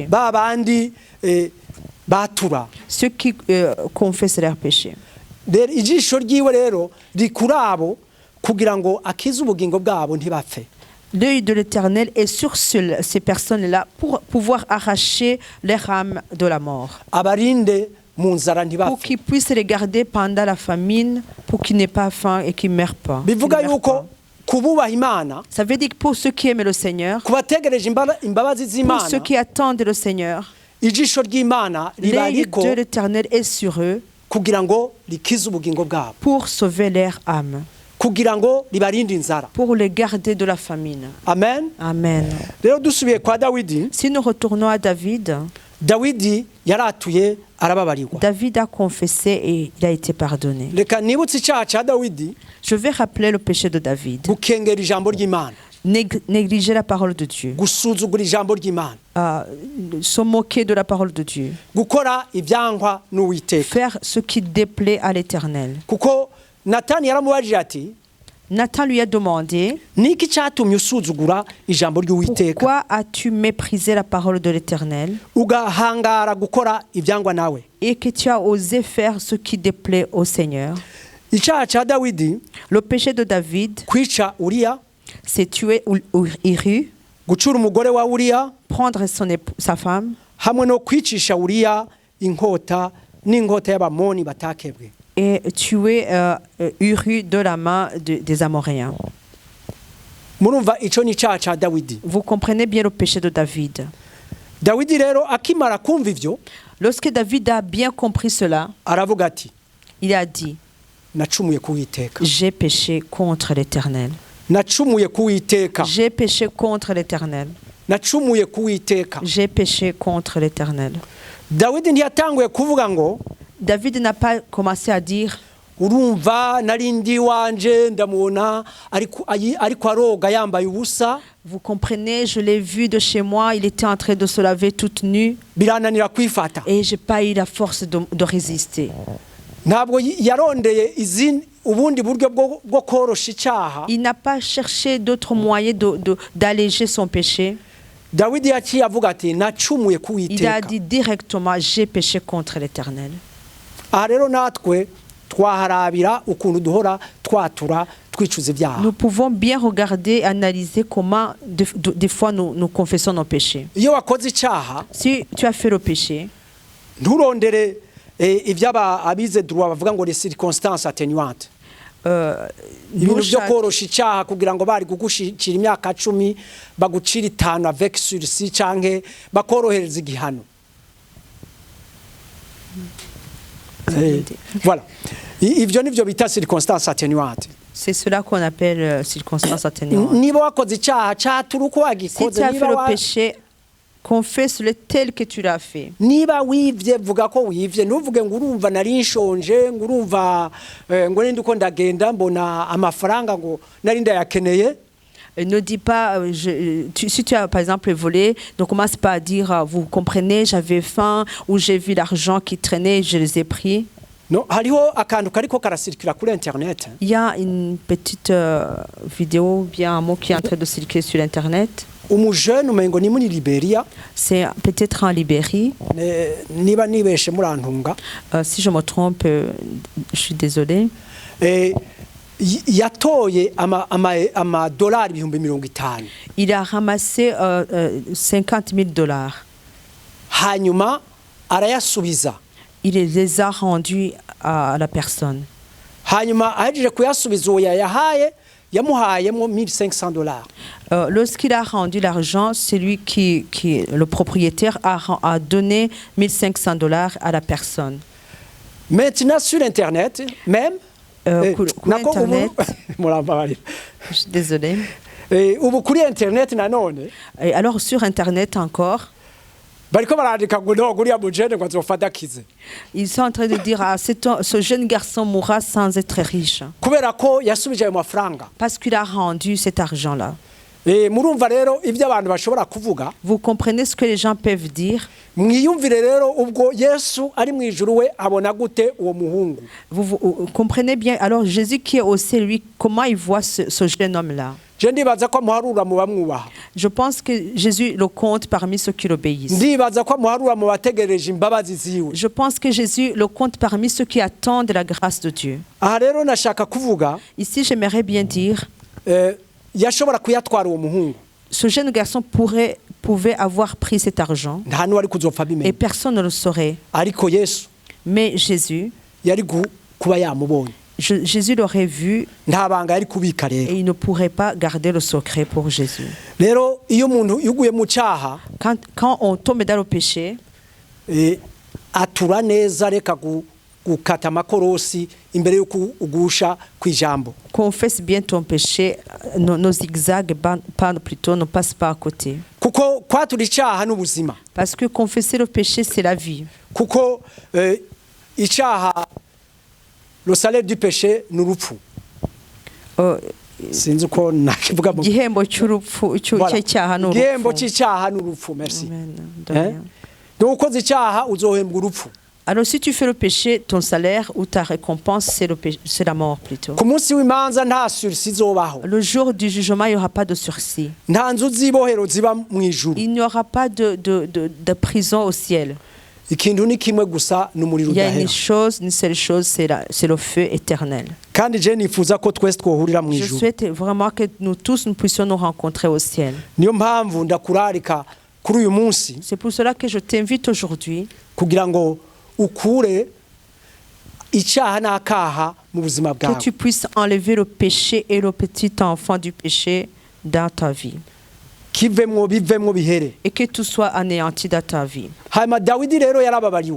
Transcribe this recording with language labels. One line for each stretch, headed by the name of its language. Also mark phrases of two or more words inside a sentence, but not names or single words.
Rundi: Ba bandi batura.
French: ceux qui confessent leurs péchés.
Rundi: Rero ijisho ryiwe rero rikurabo kugira ngo akize ubugingo bwabo ntibapfe.
French: L'œil de l'Éternel est sur ces personnes-là pour pouvoir arracher leur âme de la mort,
Rundi: Abarinde mu nzara
French: pour
Rundi: ntibapfe.
French: qu'ils puissent les garder pendant la famine, pour qu'ils n'aient pas faim et qu'ils ne meurent pas.
Rundi: Bivuga yuko kububaha Imana,
French: Ça veut dire que pour ceux qui aiment le Seigneur,
Rundi: kubategereje imbabazi
French: pour
Rundi: z'Imana,
French: ceux qui attendent le Seigneur,
Rundi: ijisho ry'Imana
French: l'œil
Rundi: ribariko
French: de l'Éternel est sur eux
Rundi: kugira ngo rikize ubugingo bwabo,
French: pour sauver leur âme,
Rundi: kugira ngo ribarinde inzara.
French: pour les garder de la famine.
Rundi: Amen.
French: Amen.
Rundi: Rero dusubiye kwa Dawidi,
French: Si nous retournons à David,
Rundi: Dawidi yaratuye arababarirwa.
French: David a confessé et il a été pardonné.
Rundi: Reka nibutse icyaha cya Dawidi,
French: Je vais rappeler le péché de David.
Rundi: gukengera ijambo ry'Imana,
French: Négliger la parole de Dieu,
Rundi: gusuzugura ijambo ry'Imana,
French: se moquer de la parole de Dieu,
Rundi: gukora ibyankwa n'Uwiteka.
French: faire ce qui déplaît à l'Éternel.
Rundi: Kuko Natani yaramubajije ati,
French: Nathan lui a demandé,
Rundi: niki cyatumye usuzugura ijambo ry'Uwiteka
French: pourquoi as-tu méprisé la parole de l'Éternel
Rundi: ugahangara gukora ibyangwa nawe?
French: et que tu as osé faire ce qui déplaît au Seigneur?
Rundi: Icyaha cya Dawidi,
French: Le péché de David,
Rundi: kwica Uriya,
French: c'est tuer Uri,
Rundi: gucura umugore wa Uriya,
French: prendre sa femme
Rundi: hamwe no kwicisha Uriya inkota n'inkota y'Abamoni batakebwe.
French: et tuer Uri de la main des Amoréens.
Rundi: Murumva ico ni icyaha cya Dawidi.
French: Vous comprenez bien le péché de David.
Rundi: Dawidi rero akimara kumva ivyo,
French: Lorsque David a bien compris cela,
Rundi: aravuga ati,
French: il a dit,
Rundi: nacumuye ku Uwiteka,
French: j'ai péché contre l'Éternel.
Rundi: nacumuye ku Uwiteka,
French: J'ai péché contre l'Éternel.
Rundi: nacumuye ku Uwiteka.
French: J'ai péché contre l'Éternel.
Rundi: Dawidi ntiyatanguye kuvuga ngo,
French: David n'a pas commencé à dire,
Rundi: urumva narindi wanje ndamubona ariko aroga yambaye ubusa,
French: vous comprenez, je l'ai vu de chez moi, il était en train de se laver toute nue
Rundi: birananira kwifata.
French: et j'ai pas eu la force de résister.
Rundi: Ntabwo yarondeye ubundi buryo bwo korosha icyaha.
French: Il n'a pas cherché d'autres moyens d'alléger son péché.
Rundi: Dawidi yaciye avuga ati, nacumuye ku
French: Il a
Rundi: Uwiteka.
French: dit directement, j'ai péché contre l'Éternel.
Rundi: Aha rero natwe twaharabira ukuntu duhora twatura twicuza ibyaha.
French: Nous pouvons bien regarder, analyser comment des fois nous confessons nos péchés.
Rundi: Iyo wakoze icyaha,
French: Si tu as fait le péché,
Rundi: nturondere iby'abize droit bavuga ngo
French: les circonstances atténuantes.
Rundi: Ibintu byo korosha icyaha kugira ngo bari kugushikira imyaka 10 bagucira 5
French: avec sursis
Rundi: canke bakorohereza igihano. Voilà. Ivyo nivyo bita
French: circonstances atténuantes. c'est cela qu'on appelle circonstance atténuante.
Rundi: Niba wakoze icyaha cyatura uko
French: Si
Rundi: wagikoze,
French: tu as fait le péché, confesse-le tel que tu l'as fait.
Rundi: niba wivye vuga ko wivye, ntuvuge ngo urumva nari nshonje, ngo urumva ngo nindi uko ndagenda mbona amafaranga ngo nari ndayakeneye.
French: Ne dis pas, si tu as par exemple volé, ne commence pas à dire, vous comprenez, j'avais faim ou j'ai vu l'argent qui traînait, je les ai pris.
Rundi: no hariho akantu kariko karasirikira kuri internet.
French: Il y a une petite vidéo, bien un mot qui est en train de circuler sur Internet.
Rundi: Umujene umengo ni muri Liberia,
French: C'est peut-être en Libérie.
Rundi: niba nibeshe murantunga.
French: Si je me trompe, je suis désolée.
Rundi: Yatoye ama dolari ibihumbi 50.
French: Il a ramassé 50 000 $.
Rundi: Hanyuma arayasubiza.
French: Il les a rendus à la personne.
Rundi: Hanyuma ahejeje kuyasubiza uwo yayahaye yamuhayemo 1500 $.
French: Lorsqu'il a rendu l'argent, celui qui le propriétaire a donné 1500 $ à la personne. Maintenant sur internet même Internet. Je suis désolée.
Rundi: ubu kuri internet nanone
French: Et alors sur Internet encore,
Rundi: bariko barandika ngo no guriya mujene ngo azofata kize
French: ils sont en train de dire ce jeune garçon mourra sans être riche
Rundi: kubera ko yasubije ayo mafaranga.
French: parce qu'il a rendu cet argent-là.
Rundi: Murumva rero ibyo abantu bashobora kuvuga.
French: Vous comprenez ce que les gens peuvent dire?
Rundi: Mwiyumvire rero ubwo Yesu ari mu ijuru we abona gute uwo muhungu.
French: Vous comprenez bien. Alors Jésus qui est au ciel, lui, comment il voit ce jeune homme-là?
Rundi: Je ndibaza ko muharura mu bamwubaha.
French: Je pense que Jésus le compte parmi ceux qui l'obéissent.
Rundi: Ndibaza ko muharura mu bategereje imbabazi ziwe.
French: Je pense que Jésus le compte parmi ceux qui attendent la grâce de Dieu.
Rundi: Aha rero nashaka kuvuga
French: Ici, j'aimerais bien dire,
Rundi: yashobora kuyatwara uwo muhungu.
French: ce jeune garçon pouvait avoir pris cet argent
Rundi: Nta n'uwari kuzopfa
French: et
Rundi: bimenya.
French: personne ne le saurait.
Rundi: Ariko Yesu
French: Mais Jésus,
Rundi: yari kuba yamubonye.
French: Jésus l'aurait vu
Rundi: Nta banga yari kubika
French: et
Rundi: rero.
French: il ne pourrait pas garder le secret pour Jésus.
Rundi: Rero iyo umuntu yuguye mu cyaha
French: Quand on tombe dans le péché,
Rundi: atura neza reka gukata amakorosi imbere y'uko ugusha kwijambo.
French: confesse bien ton péché, nos zigzags plutôt ne passent pas à côté.
Rundi: Kuko kwatura icyaha n'ubuzima.
French: Parce que confesser le péché, c'est la vie.
Rundi: Kuko icyaha
French: le salaire du péché
Rundi: ni urupfu. Sinzi uko nakivuga mu Igihembo cy'urupfu cy'icyaha ni urupfu. igihembo cy'icyaha ni urupfu.
French: Merci. Amen. De rien.
Rundi: Donc ukoze icyaha uzohembwa urupfu.
French: Alors si tu fais le péché, ton salaire ou ta récompense, c'est la mort plutôt.
Rundi: Ku munsi w'imanza nta sursi izobaho.
French: Le jour du jugement, il n'y aura pas de sursis.
Rundi: Nta nzu z'ibohero ziba mu ijuru.
French: Il n'y aura pas de prison au ciel.
Rundi: Ikintu ni kimwe gusa n'umuriro
French: Il y a
Rundi: udahera.
French: une seule chose, c'est le feu éternel.
Rundi: Kandi je nifuza ko twese twohurira mu
French: Je
Rundi: ijuru.
French: souhaite vraiment que nous tous nous puissions nous rencontrer au ciel.
Rundi: Niyo mpamvu ndakurarika kuri uyu munsi
French: C'est pour cela que je t'invite aujourd'hui
Rundi: kugira ngo ukure icyaha n'akaha mu buzima
French: que
Rundi: bwawe.
French: tu puisses enlever le péché et le petit enfant du péché dans ta vie
Rundi: Kivemwo bivemwo bihere.
French: et que tout soit anéanti dans ta vie.
Rundi: Hanyuma Dawidi rero yarababariwe.